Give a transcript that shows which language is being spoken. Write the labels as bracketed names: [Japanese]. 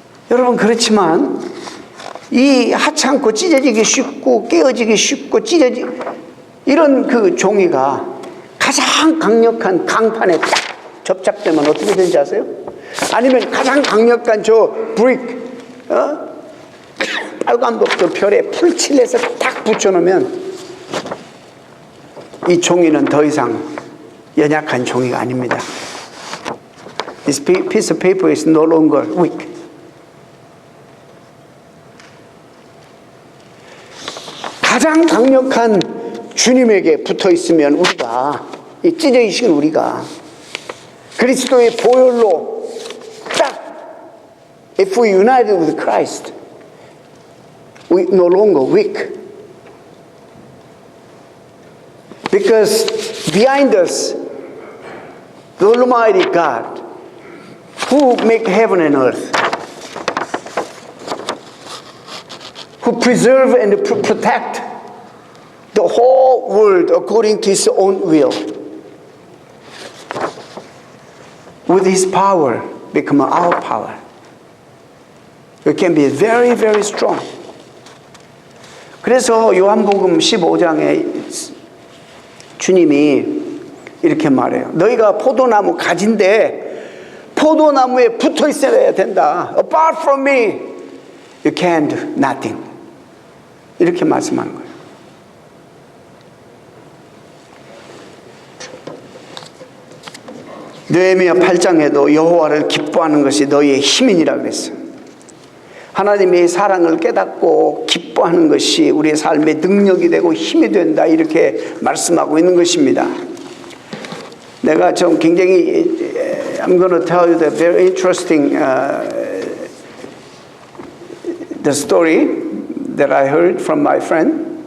[Korean] 여러분, 그렇지만 이 하찮고 찢어지기 쉽고 깨어지기 쉽고 이런 그 종이가 가장 강력한 강판에 딱 접착되면 어떻게 되는지 아세요? 아니면 가장 강력한 저 브릭 빨간불 별에 풀칠해서 딱 붙여놓으면 이 종이는 더 이상 연약한 종이가 아닙니다. [English] This piece of paper is no longer weak. [Korean] 가장 강력한 주님에게 붙어 있으면 우리가, 이 찢어 있으신 우리가 그리스도의 보혈로 딱, [English] if we united with Christ, we no longer weak. Because behind us, the Almighty God, who make heaven and earth, who preserve and protect the whole world according to His own will, with His power become our power. It can be very, very strong. [Korean] 그래서 요한복음 15장에 주님이 이렇게 말해요. 너희가 포도나무 가지인데 포도나무에 붙어 있어야 된다. [English] Apart from me, you can do nothing. [Korean] 이렇게 말씀하는 거예요. 느헤미야 8장에도 여호와를 기뻐하는 것이 너희의 힘이니라 그랬어요. 하나님의 사랑을 깨닫고 기뻐하는 것이 우리의 삶의 능력이 되고 힘이 된다, 이렇게 말씀하고 있는 것입니다. 내가 좀 굉장히 [English] I'm going to tell you the very interesting the story that I heard from my friend.